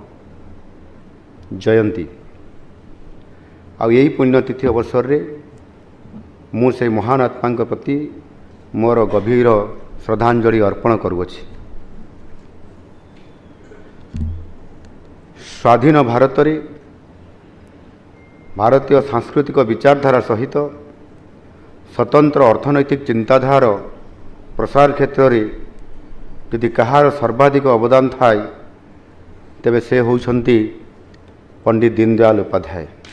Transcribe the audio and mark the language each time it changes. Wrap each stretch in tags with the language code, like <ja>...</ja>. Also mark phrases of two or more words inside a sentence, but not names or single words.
<or>ଜୟନ୍ତୀ ଓ ଏହି ପୁଣ୍ୟତିଥି ଅବସର ରେ ମୁଁ ସେ ମହାନ ଆତ୍ମା ପ୍ରତି ମୋର ଗଭୀର ଶ୍ରଦ୍ଧାଞ୍ଜଳି ଅର୍ପଣ କରୁଅଛି। ସ୍ୱାଧୀନ ଭାରତରେ ଭାରତୀୟ ସାଂସ୍କୃତିକ ବିଚାରଧାରା ସହିତ ସ୍ୱତନ୍ତ୍ର ଅର୍ଥନୈତିକ ଚିନ୍ତାଧାରାର ପ୍ରସାର କ୍ଷେତ୍ରରେ ଯଦି କାହାର ସର୍ବାଧିକ ଅବଦାନ ଥାଏ ତେବେ ସେ ହେଉଛନ୍ତି ପଣ୍ଡିତ ଦୀନଦୟାଲ ଉପାଧ୍ୟାୟ।</or>